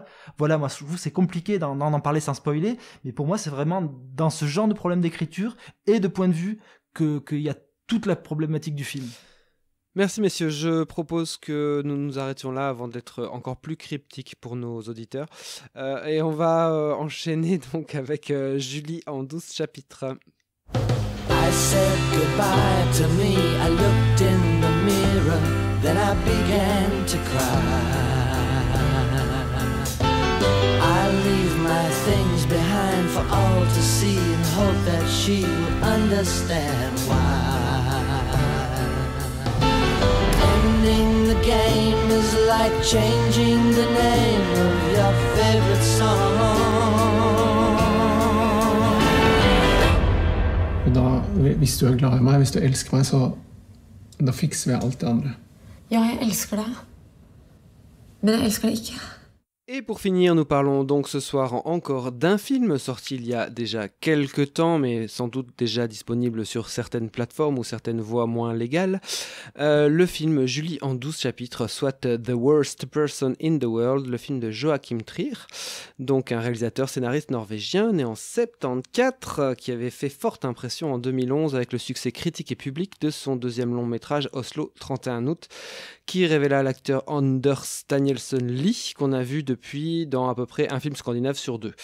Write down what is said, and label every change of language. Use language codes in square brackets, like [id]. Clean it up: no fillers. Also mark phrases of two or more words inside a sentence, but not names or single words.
[fr] Voilà, moi je trouve que c'est compliqué d'en parler sans spoiler, mais pour moi c'est vraiment dans ce genre de problème d'écriture et de point de vue qu'il y a toute la problématique du film. Merci messieurs, je propose que nous nous arrêtions là avant d'être encore plus cryptiques pour nos auditeurs. Et on va enchaîner donc avec Julie en 12 chapitres. [en] I said goodbye to me, I looked in the mirror, then I began to cry. I leave my things behind for all to see and hope that she will understand why. Ending the game is like changing the name of your favorite song. [no] Da, hvis du glad i meg, hvis du elsker meg, så da fikser vi alt det andre. Ja, jeg elsker deg. Men jeg elsker deg ikke. [fr] Et pour finir, nous parlons donc ce soir encore d'un film sorti il y a déjà quelques temps, mais sans doute déjà disponible sur certaines plateformes ou certaines voies moins légales. Le film Julie en 12 chapitres, soit The Worst Person in the World, le film de Joachim Trier, donc un réalisateur scénariste norvégien né en 74, qui avait fait forte impression en 2011 avec le succès critique et public de son deuxième long métrage Oslo 31 août, qui révéla l'acteur Anders Danielsen Lie, qu'on a vu depuis dans à peu près un film scandinave sur 2.